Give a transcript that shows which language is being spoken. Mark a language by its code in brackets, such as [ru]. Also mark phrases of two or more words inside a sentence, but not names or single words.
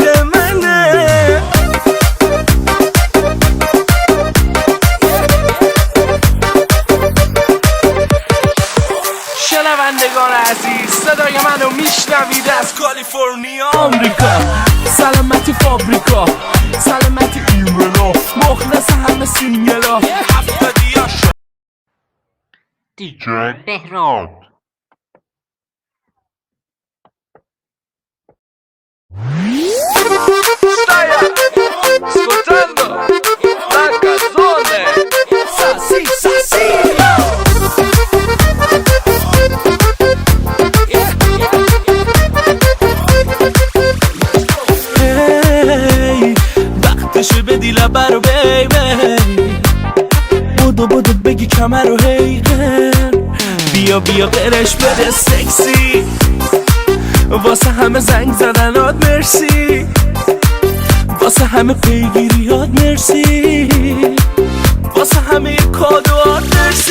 [fa] شنوندگان عزیز، صدای منو میشنوید از کالیفرنیا آمریکا، سلامتی فابریکا، سلامتی ایمنا، مخلص همه سینگلا هفتادیا. [it] DJ Behrad. Stai ascoltando la canzone Sassi Sassi. [fa] Hey, وقتشه بدی لبه رو بیبی، بودو بگی کمر رو هیگن، بیا قرش بده سکسی، واسه همه زنگ زدنات مرسی، واسه همه پیگیریات مرسی، واسه همه کادوات مرسی.